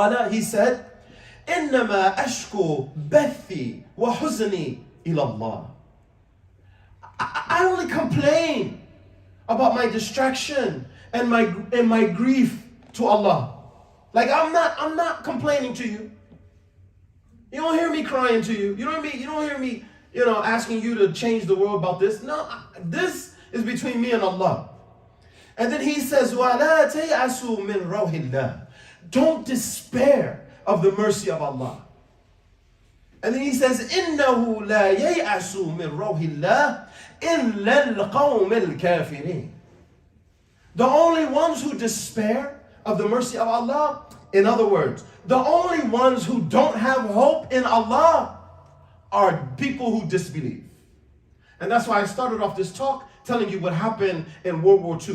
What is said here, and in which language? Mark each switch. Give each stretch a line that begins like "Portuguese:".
English: He said,
Arabic: إنما أشكو بثي وحزني إلى الله.
English: I only complain about my distraction and my grief to Allah. I'm not complaining to you. You don't hear me crying to you. You don't hear me, asking you to change the world about this. No, this is between me and Allah. And then he says,
Arabic: وَلَا تَيْأَسُوا مِنْ رَوْحِ اللَّهِ.
English: Don't despair of the mercy of Allah. And then he says,
Arabic: إِنَّهُ لَا يَيْأَسُ مِنْ رَوْحِ اللَّهِ إِلَّا الْقَوْمِ الْكَافِرِينَ.
English: The only ones who despair of the mercy of Allah, in other words, the only ones who don't have hope in Allah are people who disbelieve. And that's why I started off this talk telling you what happened in World War II.